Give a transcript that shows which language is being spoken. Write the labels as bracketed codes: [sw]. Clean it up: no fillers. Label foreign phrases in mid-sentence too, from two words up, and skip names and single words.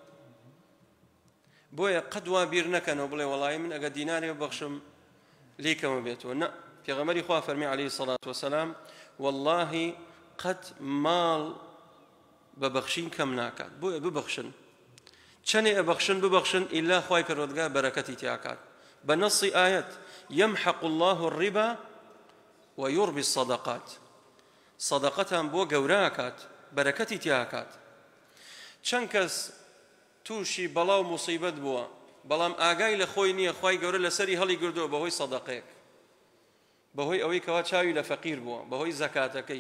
[ckb] بۆیە قەت وا بیر نەکەنەوە بڵێ وەڵای من ئەگە دینارێ بەخشم لیکەمە بێتەوە. نە، پێغەمبەری خوا فەرمی [ar] عەلەیهی سەڵات وەسەلام [ckb] واللهی قەت ماڵ ببەخشین کەم ناکات. بۆیە ببەخشن، چەنێ ئەبەخشن ببەخشن ئیلا خوای پەروەردگار بەرەکەتی تیاکات. بە نەسی ئایەت [ar] يمحق الله الربا ويربي الصدقات، [ckb] صدقەتان بۆ گەورەکات، بەرەکەتی تیاکات. چەند کەس تووشی بەڵاو موسیبەت بووە، بەڵام ئاگای لە خۆی نییە، خوای گەورە لەسەری هەڵی گردووە بەهۆی سەدەقەیەک، بەهۆی ئەوەی کەوا چاوی لە فەقیر بووە، بەهۆی زەکاتەکەی.